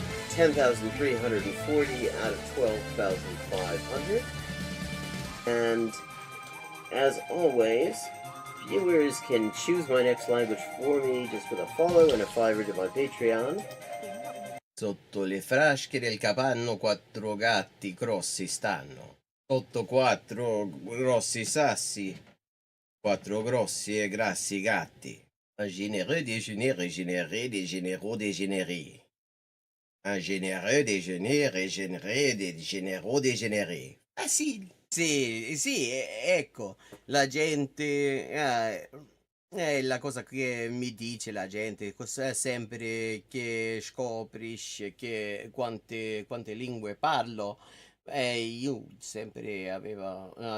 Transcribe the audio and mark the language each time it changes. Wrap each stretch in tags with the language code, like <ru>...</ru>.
<en>10,340 out of 12,500. And as always, viewers can choose my next language for me just with a follow and a $5 to my Patreon.</en> <it>Sotto le frasche del capanno 4 gatti grossi stanno. Sotto 4 grossi sassi, 4 grossi e grassi gatti.</it> <fr>Un généreux déjeuner régénéré des généraux dégénérés. Un généreux déjeuner régénéré des généraux dégénérés. Facile.</fr> <it>Sì, sì, ecco, la gente, è la cosa che mi dice la gente, sempre che scoprisce che quante lingue parlo, io sempre avevo</it>